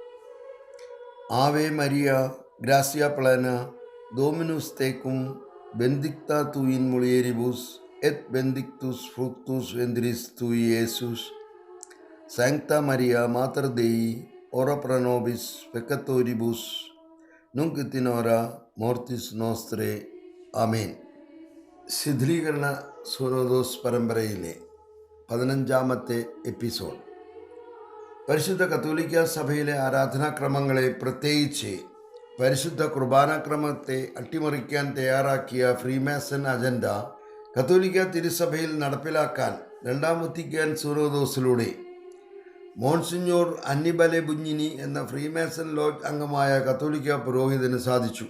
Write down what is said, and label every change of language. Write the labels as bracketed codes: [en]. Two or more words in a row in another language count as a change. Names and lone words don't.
[la] Ave Maria, gratia plena, Dominus tecum, benedicta tu in mulieribus, et benedictus fructus ventris tui, Iesus. Sancta Maria, Mater Dei, ora pro nobis peccatoribus, nunc et in hora mortis nostrae. Amen. [ml] ശിഥിലീകരണ സൂനോദോസ് പരമ്പരയിലെ 15ാമത്തെ എപ്പിസോഡ്. പരിശുദ്ധ കത്തോലിക്ക സഭയിലെ ആരാധനാക്രമങ്ങളെ, പ്രത്യേകിച്ച് പരിശുദ്ധ കുർബാനാക്രമത്തെ അട്ടിമറിക്കാൻ തയ്യാറാക്കിയ ഫ്രീമാസൺ അജണ്ട കത്തോലിക്ക തിരുസഭയിൽ നടപ്പിലാക്കാൻ രണ്ടാം വത്തിക്കാൻ സൂനോദോസിലൂടെ മോൺസിഞ്ഞോർ അന്നിബലെ ബുഞ്ഞിനി എന്ന ഫ്രീമാസൺ ലോഡ്ജ് അംഗമായ കത്തോലിക്ക പുരോഹിതന് സാധിച്ചു.